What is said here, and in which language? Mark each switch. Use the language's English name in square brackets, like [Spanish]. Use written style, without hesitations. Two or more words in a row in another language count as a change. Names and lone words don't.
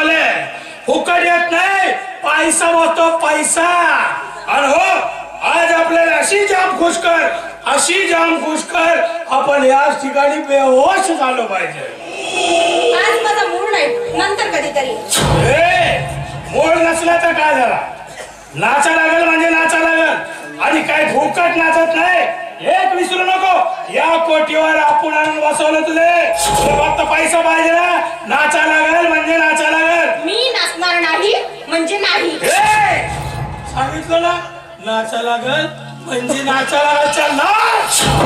[Marathi] मला फुकट येत नाही, पैसा होतो पैसा. आणि हो आज आपल्याला अशी जाम खुश कर आपण याच ठिकाणी बेहोश झालो पाहिजे. आज माझा मूड नाही, नंतर कधीतरी. मूड नसला तर काय झाला? नाचा लागल म्हणजे नाचा लागल. आणि काय फुकट नाचत नाही, एक विसरू नको. या कोटीवर आपण आणून बसवलं तुले फक्त पैसा पाहिजे ना. नाचा लागल म्हणजे नाचा लागल. मी नाचणार नाही म्हणजे नाही. सांगितलं ना, नाचा लागल म्हणजे नाचा लागल. चल नाच.